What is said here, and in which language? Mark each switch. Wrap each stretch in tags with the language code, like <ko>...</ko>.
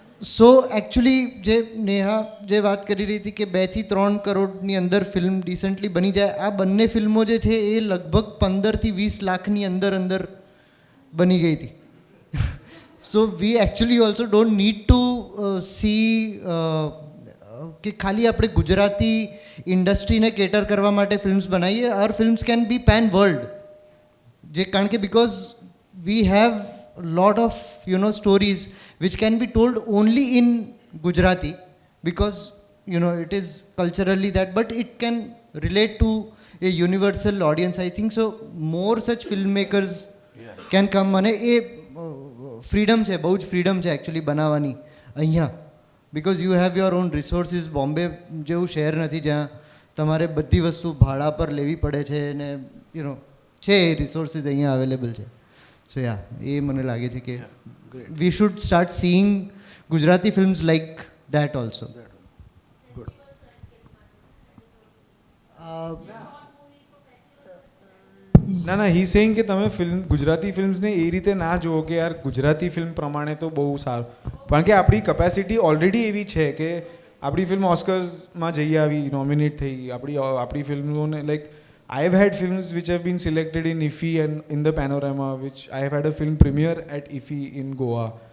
<gu>સો actually જે નેહા જે વાત કરી રહી હતી કે 2 થી 3 કરોડની અંદર ફિલ્મ રિસન્ટલી બની જાય, આ બંને ફિલ્મો જે છે એ લગભગ 15 થી 20 લાખની અંદર બની ગઈ હતી.</gu> <en>so we actually also don't need to see</en> <gu>કે ખાલી આપણે ગુજરાતી ઇન્ડસ્ટ્રીને કેટર કરવા માટે ફિલ્મ્સ બનાવીએ.</gu> <en>our films can be pan world,</en> <gu>જે કારણ કે</gu> <en>Because we have lot of stories which can be told only in Gujarati, because it is culturally that, but it can relate to a universal audience. I think so more such filmmakers can come.</en> <gu>અને એ freedom છે, બહુ જ freedom છે actually બનાવવાની અહીંયા,</gu> <en>Because you have your own resources.</en> <gu>Bombay જેવું શહેર નથી જ્યાં તમારે બધી વસ્તુ ભાડા પર લેવી પડે છે, અને છે એ રિસોર્સિસ અહીંયા અવેલેબલ છે.</gu> <en>so yeah,</en> <gu>એ મને લાગે છે કે</gu> <en>We should start seeing Gujarati films like that also.</en> <gu>ના હી સેઇંગ કે તમે ગુજરાતી ફિલ્મ્સને એ રીતે ના જુઓ કે યાર ગુજરાતી ફિલ્મ પ્રમાણે તો બહુ સારું, કારણ કે આપણી કેપેસિટી ઓલરેડી એવી છે કે આપણી ફિલ્મ ઓસ્કર્સમાં જઈ આવી, નોમિનેટ થઈ. આપણી ફિલ્મોને</gu> <en>Like I have had films which have been selected in IFFI and in the Panorama, which I have had a film premiere at IFFI in Goa.</en>